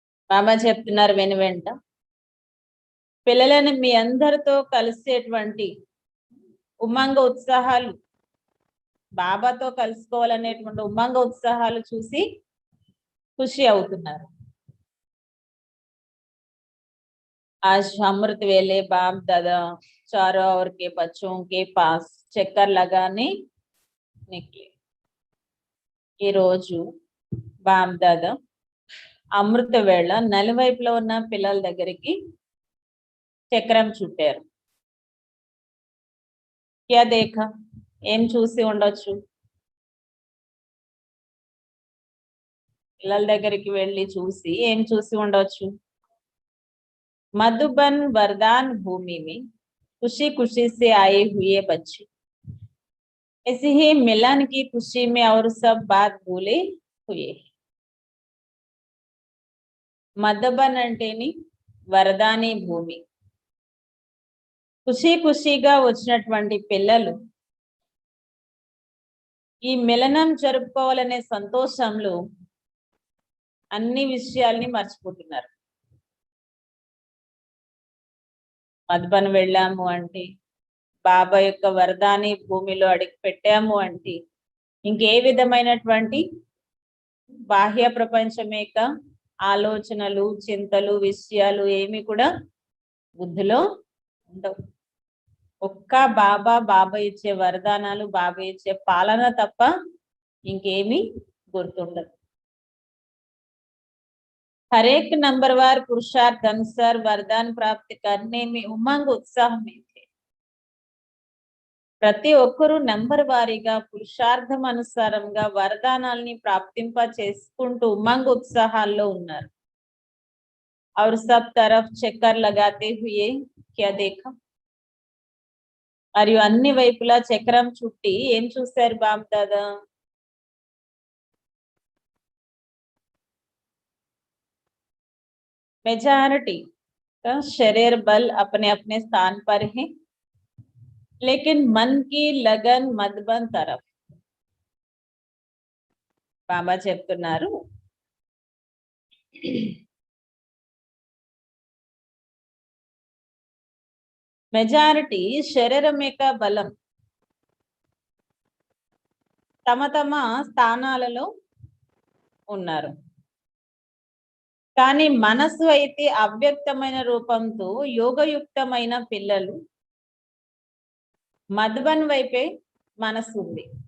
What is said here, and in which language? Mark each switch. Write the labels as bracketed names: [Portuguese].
[Telugu] బాబా చెప్తున్నారు వెను వెంట పిల్లలను మీ అందరితో కలిసేటువంటి ఉమంగ ఉత్సాహాలు, బాబాతో కలుసుకోవాలనేటువంటి ఉమంగ ఉత్సాహాలు చూసి ఖుషి అవుతున్నారు. [Hindi] आज अमृत वेले बाप दादा चारों ओर के बच्चों के पास चक्कर लगाने निकले. [Telugu] ఈ రోజు బాప్ దాదా అమృత వేళ నలువైపులో ఉన్న పిల్లల దగ్గరికి చక్రం చుట్టారు. [Hindi] क्या देखा? [Telugu] ఏం చూసి ఉండొచ్చు? పిల్లల దగ్గరికి వెళ్ళి చూసి ఏం చూసి ఉండొచ్చు? [Hindi] मधुबन वरदान भूमि में खुशी खुशी से आए हुए बच्चे, ऐसे ही मिलन की खुशी में और सब बात भूले हुए। [Telugu] మధుబన్ అంటేని వరదాని భూమి. ఖుషి ఖుషిగా వచ్చినటువంటి పిల్లలు ఈ మిలనం జరుపుకోవాలనే సంతోషంలో అన్ని విషయాల్ని మర్చిపోతున్నారు. మధుబన్ వెళ్ళాము అంటే, బాబా యొక్క వరదాని భూమిలో అడిగి పెట్టాము అంటే, ఇంకే విధమైనటువంటి బాహ్య ప్రపంచమేక ఆలోచనలు, చింతలు, విషయాలు ఏమి కూడా బుద్ధిలో ఉండవు. ఒక్క బాబా ఇచ్చే వరదానాలు, బాబా ఇచ్చే పాలన తప్ప ఇంకేమి గుర్తుండదు. [Hindi] हर एक नंबरवार पुरुषार्थ अनुसार वरदान प्राप्त करने में उमंग उत्साह में थे. [Telugu] ప్రతి ఒక్కరు నంబర్ వారీగా పురుషార్థం అనుసారంగా వరదానాల్ని ప్రాప్తింప చేసుకుంటూ ఉమంగ్ ఉత్సాహాల్లో ఉన్నారు. [Hindi] और सब तरफ चक्कर लगाते हुए क्या देखा? [Telugu] మరియు అన్ని వైపులా చక్రం చుట్టి ఏం చూశారు బాబు దాదా? [Hindi] मेजॉरिटी का शरीर बल अपने अपने स्थान पर है, लेकिन मन की लगन मधुबन तरफ. [Telugu] బాబా చెప్తున్నారు, మెజారిటీ శరీరం యొక్క బలం తమ తమ స్థానాలలో ఉన్నారు, కానీ మనసు అయితే అవ్యక్తమైన రూపంతో యోగయుక్తమైన పిల్లలు మధుబన్ వైపే మనసు ఉంది.